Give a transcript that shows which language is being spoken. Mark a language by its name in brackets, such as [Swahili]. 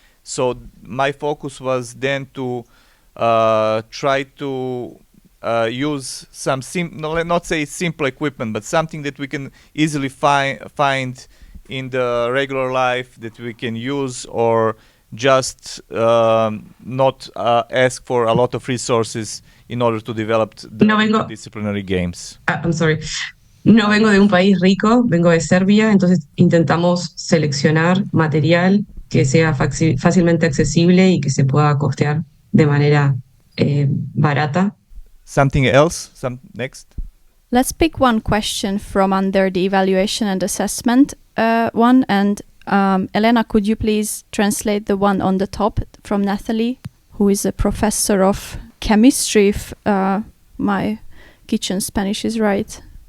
[English] So my focus was then to try to use some not say simple equipment, but something that we can easily find in the regular life that we can use, or just not ask for a lot of resources in order to develop the disciplinary games. I'm sorry. [Spanish] No vengo de un país rico, vengo de Serbia, entonces intentamos seleccionar material que sea fácilmente accesible y que se pueda costear de manera barata. [English] Something else? Next? Let's pick one question from under the evaluation and assessment one. And Elena, could you please translate the one on the top from Natalie, who is a professor of chemistry, if my kitchen Spanish is right?